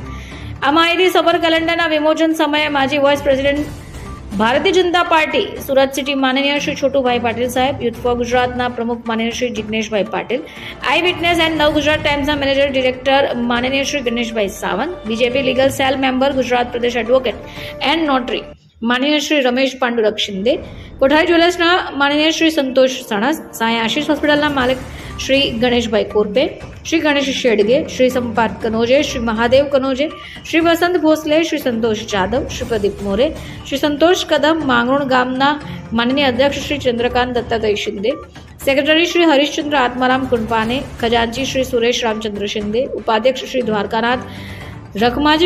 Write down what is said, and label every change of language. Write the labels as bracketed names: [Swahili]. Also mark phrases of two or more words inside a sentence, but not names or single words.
[Gujarati] આ માહિતી સબર કેલેન્ડરના વિમોચન સમયે માજી [English] vice president [Gujarati] ભારતીય જનતા પાર્ટી સુરત સિટી માનનીય શ્રી છોટુભાઈ પાટીલ સાહેબ, યુથ ફોર ગુજરાતના પ્રમુખ માનનીય શ્રી જિગ્નેશભાઈ પાટીલ, આઈ વિટનેસ એન્ડ નવ ગુજરાત ટાઈમ્સના [English] manager director [Gujarati] માનનીય શ્રી ગણેશભાઈ સાવંત, બીજેપી [English] legal cell member [Gujarati] ગુજરાત પ્રદેશ [English] advocate and [Gujarati] નોટરી માનનીય શ્રી રમેશ પાંડુરંગ શિંદે, કોઠારી જ્વેલર્સના માનનીય શ્રી સંતોષ સણસ, સાઈ આશીષ હૉસ્પિટલના માલિક શ્રી ગણેશભાઈ કોરપે, શ્રી ગણેશ શેડગે, શ્રી સંપાત કનોજે, શ્રી મહાદેવ કનોજે, શ્રી વસંત ભોસલે, શ્રી સંતોષ જાદવ, શ્રી પ્રદીપ મોરે, શ્રી સંતોષ કદમ, માંગરોળ ગામના માનનીય અધ્યક્ષ શ્રી ચંદ્રકાંત દત્તાત્રય શિંદે, સેક્રેટરી શ્રી હરિશ્ચંદ્ર આત્મારામ કુંડપાને, ખજાંચી શ્રી સુરેશ રામચંદ્ર શિંદે, ઉપાધ્યક્ષ શ્રી દ્વારકાનાથ રખમાજી